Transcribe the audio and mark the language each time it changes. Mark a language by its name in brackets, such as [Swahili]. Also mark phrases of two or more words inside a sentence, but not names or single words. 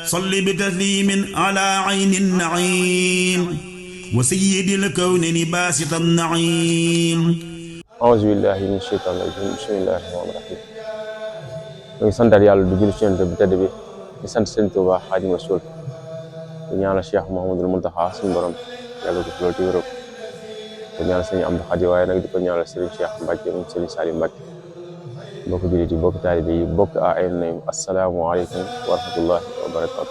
[Arabic] صل بتسليم على عين النعيم وسيد الكون باسط النعيم. أعوذ بالله من الشيطان الرجيم. بسم الله الرحمن الرحيم. [Wolof] ñu ngi santaat yàlla di julli ci Yonent bi tedd bi di sant Sëriñ Tuubaa Xaadimu Rasuul di ñaanal Cheikh Mouhamadul Mountakha suñu borom yàlla ko fi loolu ci wér ko ñaanal Sëriñ Amdu Xaadim waaye nag di ko ñaanal Sëriñ Cheikh Mbacke moom Sëriñ Salim Mbacke bokk jullit yi bokk taalibe yi bokk ay nañ [Arabic] السلام عليكم ورحمة الله وبركاته.